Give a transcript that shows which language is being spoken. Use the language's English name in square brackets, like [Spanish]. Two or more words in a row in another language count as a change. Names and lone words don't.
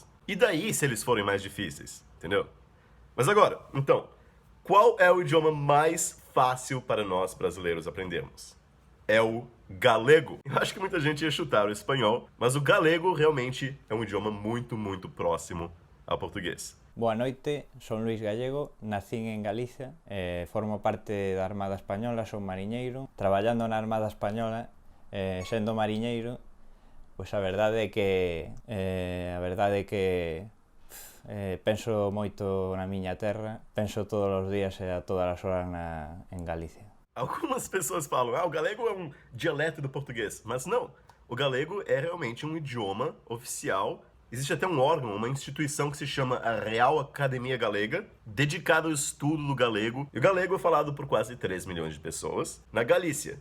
[Portuguese] E daí se eles forem mais difíceis, entendeu? Mas agora, então, qual é o idioma mais fácil para nós brasileiros aprendermos? É o galego. Eu acho que muita gente ia chutar o espanhol, mas o galego realmente é um idioma muito próximo ao português. [Galician] Boa noite, son Luís Gallego, nacín en Galicia, formo parte da Armada Española, son mariñeiro. Traballando na Armada Española, sendo mariñeiro, pois a verdade é que penso moito na miña terra, penso todos os días e a todas as horas en Galicia. [Portuguese] Algumas pessoas falam, o galego é um dialeto do português, mas não. O galego é realmente um idioma oficial. Existe até um órgão, uma instituição que se chama a Real Academia Galega, dedicada ao estudo do galego. E o galego é falado por quase 3 milhões de pessoas na Galícia.